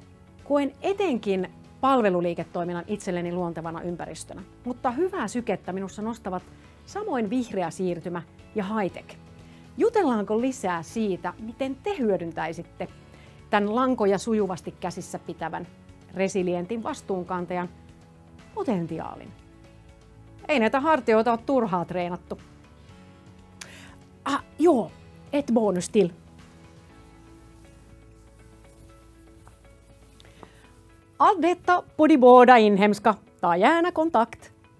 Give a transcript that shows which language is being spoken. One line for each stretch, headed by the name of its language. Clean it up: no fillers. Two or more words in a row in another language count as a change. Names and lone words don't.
Finnish: Koen etenkin palveluliiketoiminnan itselleni luontevana ympäristönä, mutta hyvää sykettä minussa nostavat samoin vihreä siirtymä ja high-tech. Jutellaanko lisää siitä, miten te hyödyntäisitte tämän lankoja sujuvasti käsissä pitävän resilientin vastuunkantajan potentiaalin? Ei näitä hartioita ole turhaa treenattu.
Swedish: Ett bonus till. Allt detta på de båda inhemska, ta gärna kontakt.